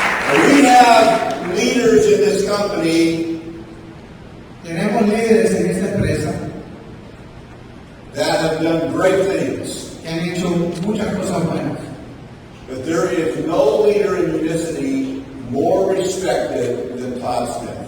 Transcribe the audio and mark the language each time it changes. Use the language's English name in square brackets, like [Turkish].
[English] We have leaders in this company [Spanish] tenemos líderes en esta empresa [English] that have done great things. [Spanish] que han hecho muchas cosas buenas. [English] But there is no leader in Unicity more respected than Todd Smith.